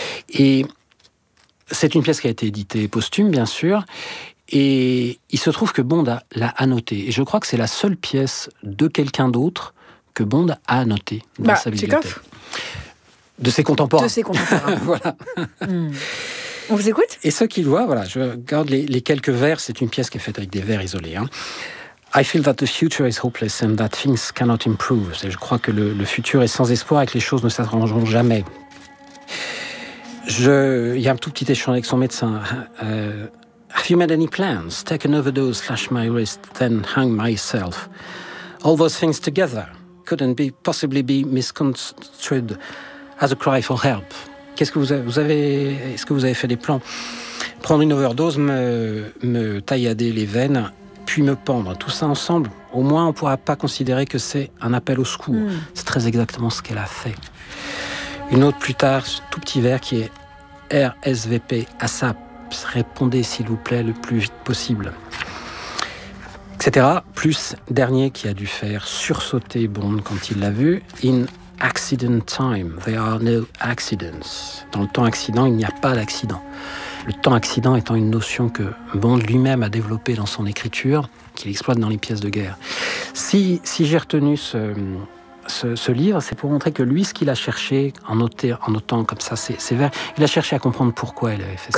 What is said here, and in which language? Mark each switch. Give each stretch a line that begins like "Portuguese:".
French: Et c'est une pièce qui a été éditée posthume, bien sûr, et il se trouve que Bond l'a annoté. Et je crois que c'est la seule pièce de quelqu'un d'autre que Bond a annoté dans sa bibliothèque. Tchekhov ? De ses contemporains. De ses contemporains. Voilà. On vous écoute ? Et ce qu'il voit, voilà, je garde les quelques vers, c'est une pièce qui est faite avec des vers isolés. Hein.
English: I feel that the future is hopeless and that things cannot improve.
French: C'est, je crois que le futur est sans espoir et que les choses ne s'arrangeront jamais. Il y a un tout petit échange avec son médecin.
English: Have you made any plans? Take an overdose, slash my wrist, then hang myself. All those things together couldn't be possibly be misconstrued as a cry for help.
French: Qu'est-ce que est-ce que vous avez fait des plans? Prendre une overdose, me taillader les veines, puis me pendre. Tout ça ensemble, au moins on ne pourra pas considérer que c'est un appel au secours. C'est très exactement ce qu'elle a fait. Une autre plus tard, tout petit vers qui est RSVP ASAP. Répondez s'il vous plaît le plus vite possible, etc. Plus dernier qui a dû faire sursauter Bond quand il l'a vu.
English: In accident time, there are no accidents.
French: Dans le temps accident, il n'y a pas d'accident. Le temps accident étant une notion que Bond lui-même a développée dans son écriture, qu'il exploite dans les pièces de guerre. Si j'ai retenu ce livre, c'est pour montrer que lui, ce qu'il a cherché en, noter, en notant comme ça, c'est vrai, il a cherché à comprendre pourquoi elle avait fait ça.